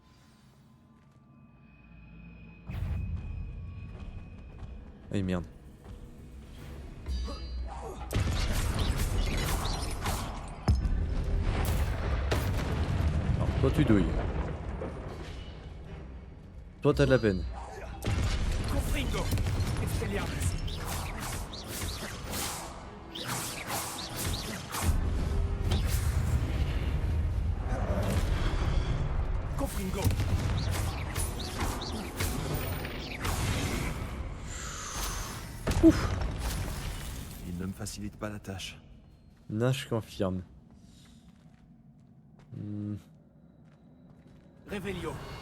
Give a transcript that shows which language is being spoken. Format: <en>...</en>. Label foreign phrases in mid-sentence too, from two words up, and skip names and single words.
<fr>Ah merde. Alors toi tu douilles. Toi t'as de la peine. Confringo. Expelliarmus. Confringo. Ouf. Il ne me facilite pas la tâche. Nash confirme. Revelio.</fr>